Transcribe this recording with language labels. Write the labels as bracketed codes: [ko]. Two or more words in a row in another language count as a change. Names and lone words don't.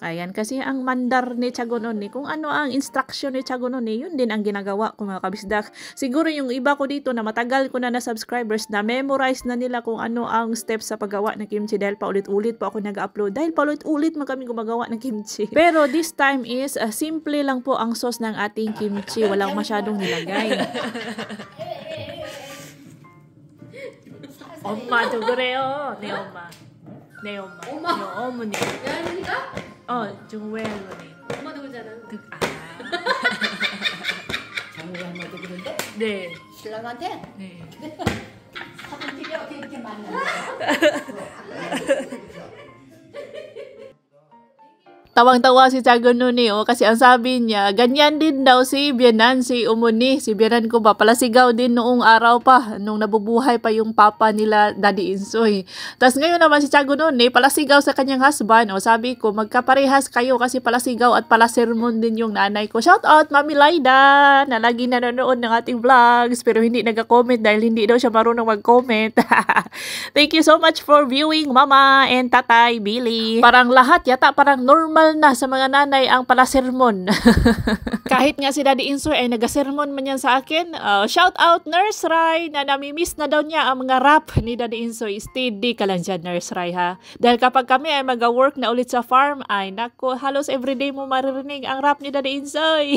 [tl] Ayan, kasi ang mandar ni Tiago Noni, kung ano ang instruction ni Tiago Noni, yun din ang ginagawa ko mga kabisdak. Siguro yung iba ko dito na matagal ko na subscribers na memorize na nila kung ano ang steps sa paggawa ng kimchi dahil paulit-ulit po ako nag-upload. Dahil paulit-ulit mo kami gumagawa ng kimchi. Pero [en] this time [tl] is simple lang po ang sauce ng ating kimchi. Walang masyadong nilagay. [ko] 엄마 저 그래요. 네 엄마. 네 엄마. 엄마. 어머니. 야니까? 지금 왜 할머니? 엄마도 그러잖아. 장모의 엄마도 그런데? 네. 신랑한테? 네. 사람들이 어떻게 이렇게 만나는 [tl] Tawang-tawa si Tiago Noni kasi ang sabi niya, ganyan din daw si Bianan, si Umuni. Si Bianan ko ba, palasigaw din noong araw pa, nung nabubuhay pa yung papa nila, Daddy Insoy. Tapos ngayon naman si Tiago Noni, palasigaw sa kanyang husband. Sabi ko, magkaparehas kayo kasi palasigaw at palasermon din yung nanay ko. [en] Shout out, [tl] Mami Laida, na lagi nanonood ng ating vlogs, pero hindi nag-comment dahil hindi daw siya marunong mag-comment. [en] Thank you so much for viewing, Mama and Tatay Billy. [tl] Parang lahat yata, parang normal na sa mga nanay ang palasermon. Kahit nga si Daddy Insoy ay nagasermon man yan sa akin. [en] Shout out [tl] Nurse Rai na namimiss na daw niya ang mga rap ni Daddy Insoy. Steady ka lang dyan, Nurse Rai, ha. Dahil kapag kami ay mag-work na ulit sa farm, ay nako, halos everyday mo maririnig ang rap ni Daddy Insoy.